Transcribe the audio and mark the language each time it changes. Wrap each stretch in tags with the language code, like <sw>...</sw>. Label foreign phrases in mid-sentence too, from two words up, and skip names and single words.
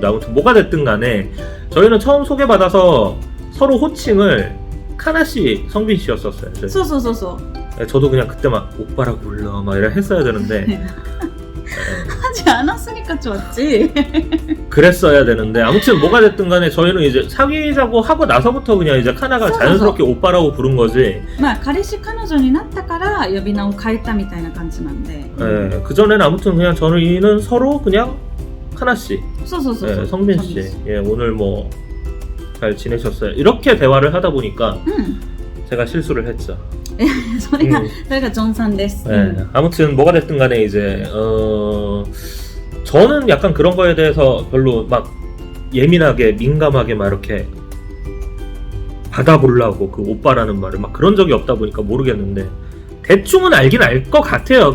<ko>아무튼 뭐가 됐든 간에 저희는 처음 소개받아서 서로 호칭을 카나씨, 성빈씨였었어요. 네, 저도 그냥 그때 막 오빠라고 불러 막 이래 했어야 되는데 하지 않았으니까 좋았지. 그랬어야 되는데 아무튼 뭐가 됐든 간에 저희는 이제 사귀자고 하고 나서부터 그냥 이제 카나가 자연스럽게 오빠라고 부른 거지.</ko> <ja>まあ彼氏彼女になったから呼び名を変えたみたいな感じなんで.</ja> <ko>네, 그전에는 아무튼 그냥 저희는 서로 그냥 카나씨, 네, 성빈씨, 예, 오늘 뭐 잘 지내셨어요? 이렇게 대화를 하다 보니까 제가 실수를 했죠.</ko> <ja>それがジョンさんです.</ja> <ko>네, 아무튼 뭐가 됐든 간에 이제 저는 약간 그런 거에 대해서 별로 막 예민하게 민감하게 막 이렇게 받아보려고 그 오빠라는 말을 막 그런 적이 없다 보니까 모르겠는데 대충은 알긴 알 것 같아요.</ko>